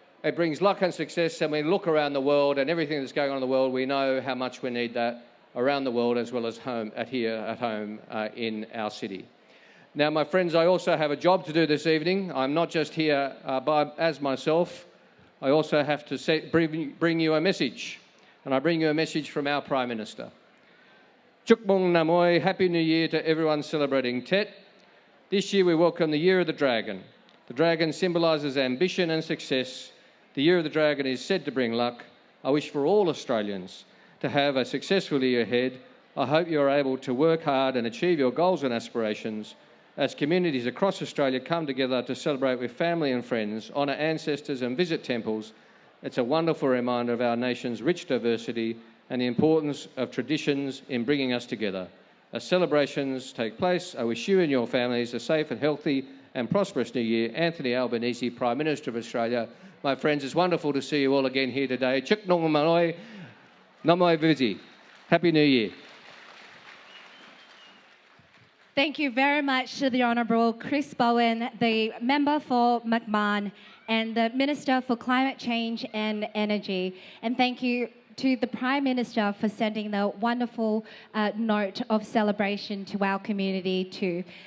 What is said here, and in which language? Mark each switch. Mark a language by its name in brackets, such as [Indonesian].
[English] It brings luck and success, and we look around the world and everything that's going on in the world, we know how much we need that around the world as well as here at home in our city. Now, my friends, I also have a job to do this evening. I'm not just here as myself. I also have to bring you a message. And I bring you a message from our Prime Minister. [Vietnamese] Chúc mừng năm mới, [English] Happy New Year to everyone celebrating Tet. This year we welcome the Year of the Dragon. The dragon symbolises ambition and success. The Year of the Dragon is said to bring luck. I wish for all Australians to have a successful year ahead. I hope you are able to work hard and achieve your goals and aspirations as communities across Australia come together to celebrate with family and friends, honour ancestors and visit temples. It's a wonderful reminder of our nation's rich diversity and the importance of traditions in bringing us together. As celebrations take place, I wish you and your families a safe and healthy and prosperous New Year. Anthony Albanese, Prime Minister of Australia. My friends, it's wonderful to see you all again here today. [Vietnamese] Chúc mừng năm mới, năm mới vui. [English] Happy New Year. Thank you very much to the Honourable Chris Bowen, the Member for McMahon and the Minister for Climate Change and Energy. And thank you to the Prime Minister for sending the wonderful note of celebration to our community too.